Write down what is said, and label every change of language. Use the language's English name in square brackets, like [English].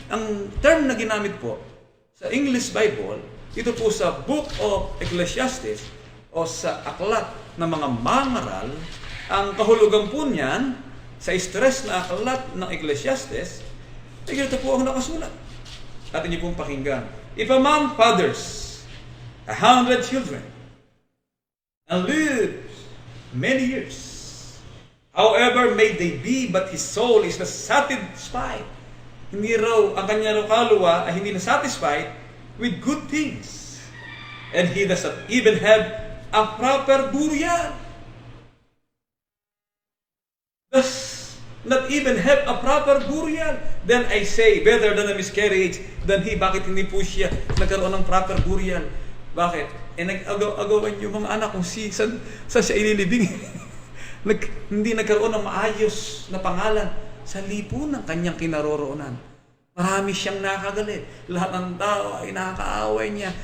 [Filipino] Ang term na ginamit po sa English Bible, ito po sa Book of Ecclesiastes o sa aklat ng mga mangaral, ang kahulugan po niyan sa stress na aklat ng Ecclesiastes, ay ganito po ang nakasulat. At inyo pong pakinggan. [English] If a man fathers 100 children and lives many years, however may they be, but his soul is not satisfied. [Filipino] Hindi raw ang kanya kaluluwa ay hindi na [English] satisfied with good things. And he does not even have a proper burial. Does not even have a proper burial. Then I say, better than a miscarriage than he. [Filipino] Bakit hindi po siya nagkaroon ng proper burial? Bakit? Nag-agawan yung mga anak kung saan siya ililibing. Hindi nagkaroon ng maayos na pangalan sa lipunan ng kanyang kinaroroonan. Marami siyang nakagalit. Lahat ng tao ay nakakaaway niya.